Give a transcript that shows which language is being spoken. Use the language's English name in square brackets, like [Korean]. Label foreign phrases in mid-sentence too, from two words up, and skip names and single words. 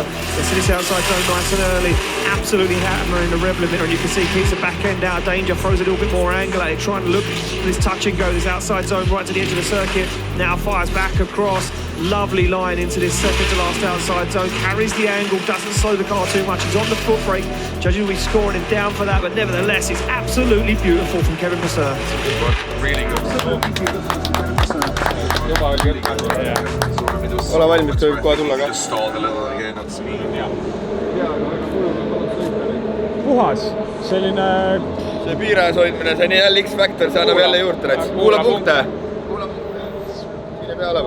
[English] Let's see this outside zone nice and early. Absolutely hammering the rev limiter, and you can see he keeps the back end out of danger, throws a little bit more angle at it, trying to look for this touch and go, this outside zone right to the edge of the circuit. Now fires back across. Lovely line into this second to last outside zone. Carries the angle, doesn't slow the car too much. He's on the foot brake. Judges will be scoring him down for that, but nevertheless, it's absolutely beautiful from Kevin Vasseur. Really good. [Estonian] Ole valmis, võib kohe tulla ka. puhas, selline... See piires hoidmine, see on jälle X-Factor, see annab jälle juurde. Kuula punkte. Mine pea olema.